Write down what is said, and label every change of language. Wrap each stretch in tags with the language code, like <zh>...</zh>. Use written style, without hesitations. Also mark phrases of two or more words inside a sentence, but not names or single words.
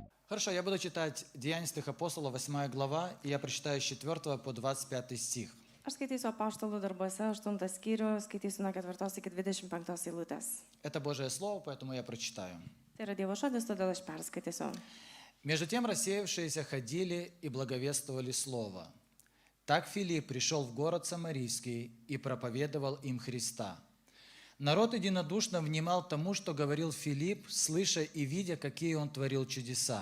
<ru>Хорошо, я буду читать Деяния святых апостолов, 8 глава, и я прочитаю с 4 по 25 стих.</ru> <lt>Aš skaitysiu apaštalų darbuose 8 skyrių, skaitysiu nuo 4 iki 25 eilutės.</lt> <ru>Это Божье Слово, поэтому я прочитаю.</ru> <lt>Tai yra Dievo žodis, todėl aš perskaitysiu.</lt> <ru>«Между тем рассеявшиеся ходили и благовествовали Слово. Так Филипп пришел в город Самарийский и проповедовал им Христа. Народ единодушно внимал тому, что говорил Филипп, слыша и видя, какие он творил чудеса.</ru>